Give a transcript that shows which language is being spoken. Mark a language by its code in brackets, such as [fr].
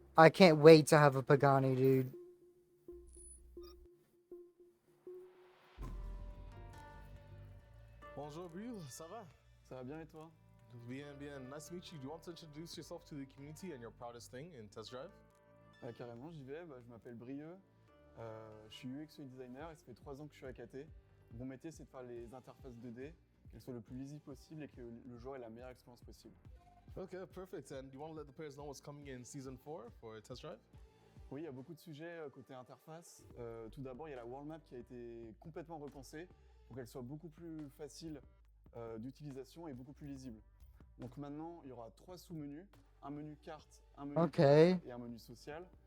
[en] I can't wait to have a Pagani, dude. [fr] Bonjour, Bill. Ça va? Ça va bien et toi? Bien, bien. [en] Nice to meet you. Do you want to introduce yourself to the community and your proudest thing in test drive? [fr] Carrément, j'y vais. Je m'appelle Brieux. Je suis UX UI designer et ça fait 3 ans que je suis à KT. Mon métier, c'est de faire les interfaces 2D, qu'elles soient le plus lisibles possible et que le joueur ait la meilleure expérience possible. [en] Okay, perfect. And do you want to let the players know what's coming in season 4 for test drive? [fr] Oui, il y a beaucoup de sujets côté interface. Tout d'abord, il y a la world map qui a été complètement repensée pour qu'elle soit beaucoup plus facile d'utilisation et beaucoup plus lisible. Donc maintenant, il y aura 3 sous-menus, un menu carte, un menu Ok. carte et un menu social.